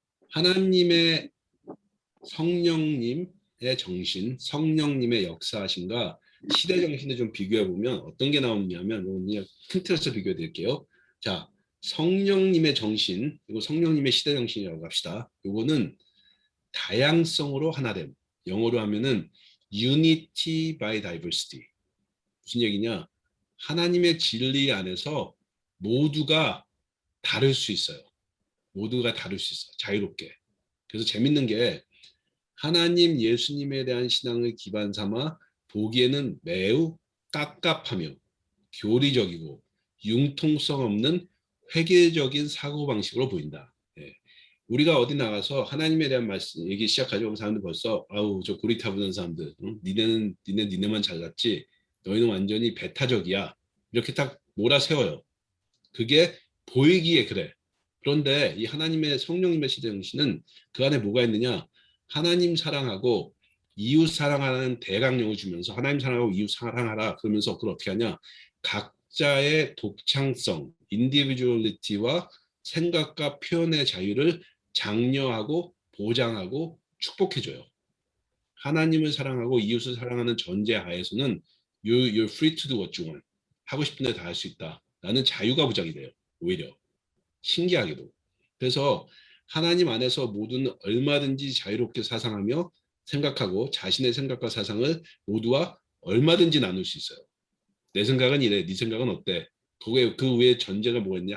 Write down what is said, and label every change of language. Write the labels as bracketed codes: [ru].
[ko] 하나님의 성령님의 정신, 성령님의 역사하심과 시대 정신을 좀 비교해 보면 어떤 게 나오냐면 그냥 큰 틀에서 비교해 드릴게요. 자, 성령님의 정신, 그리고 성령님의 시대 정신이라고 합시다. 이거는 다양성으로 하나됨. 영어로 하면은 [en] unity by diversity. [ko] 무슨 얘기냐? 하나님의 진리 안에서 모두가 다를 수 있어요. 모두가 다를 수 있어요. 자유롭게. 그래서 재밌는 게 하나님 예수님에 대한 신앙을 기반 삼아 보기에는 매우 깝깝하며 교리적이고 융통성 없는 획일적인 사고방식으로 보인다. 예. 우리가 어디 나가서 하나님에 대한 말씀 얘기 시작하죠. 사람들 벌써 아우 저 고리타 부는 사람들 응? 니네만 잘났지 너희는 완전히 배타적이야 이렇게 딱 몰아세워요. 그게 보이기에 그래. 그런데 이 하나님의 성령님의 시대 정신은 그 안에 뭐가 있느냐? 하나님 사랑하고 이웃 사랑하는 대강령을 주면서 하나님 사랑하고 이웃 사랑하라 그러면서 그걸 어떻게 하냐? 각자의 독창성, 인디비주얼리티와 생각과 표현의 자유를 장려하고 보장하고 축복해줘요. 하나님을 사랑하고 이웃을 사랑하는 전제 하에서는 [en] you're free to do what you want. [ko] 하고 싶은 데 다 할 수 있다. 라는 자유가 보장이 돼요. 오히려. 신기하게도. 그래서 하나님 안에서 모두는 얼마든지 자유롭게 사상하며 생각하고 자신의 생각과 사상을 모두와 얼마든지 나눌 수 있어요. 내 생각은 이래, 네 생각은 어때? 그 외에 전제가 뭐였냐?